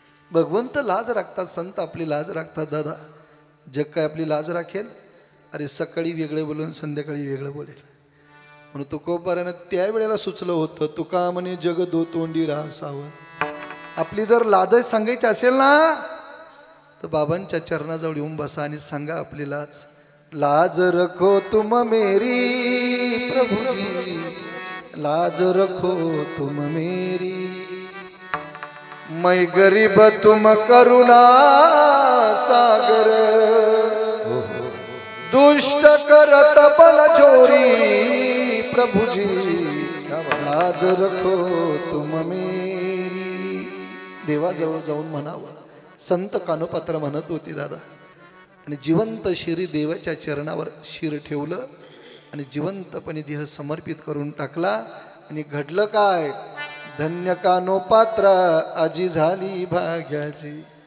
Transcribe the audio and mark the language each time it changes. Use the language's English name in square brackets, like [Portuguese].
[Marathi] भगवंत लाज राखतात, संत आपली लाज राखतात. दादा जग काय आपली लाज राखेल? अरे सकाळी वेगळे बोलून संध्याकाळी वेगळं बोलेल. म्हणून तुकोबारानं त्यावेळेला सुचलं होतं, तुका म्हणे जग दो तोंडी राहासावं. आपली जर लाज सांगायची असेल ना तर बाबांच्या चरणाजवळ येऊन बसा आणि सांगा आपली लाज. [Hindi] लाज रखो तुम मेरी प्रभुजी, लाज रखो तुम मेरी. मैं गरीब तुम करुणा सागर, दुष्ट करत बल जोरी प्रभुजी, लाज रखो तुम मेरी. [Marathi] देवाजवळ जाऊन म्हणावं. संत कानोपात्र म्हणत होती दादा. आणि जिवंत शिरी देवाच्या चरणावर शिर ठेवलं आणि जिवंतपणे देह समर्पित करून टाकला. आणि घडलं काय? धन्य कानोपात्र आजी झाली भाग्याची.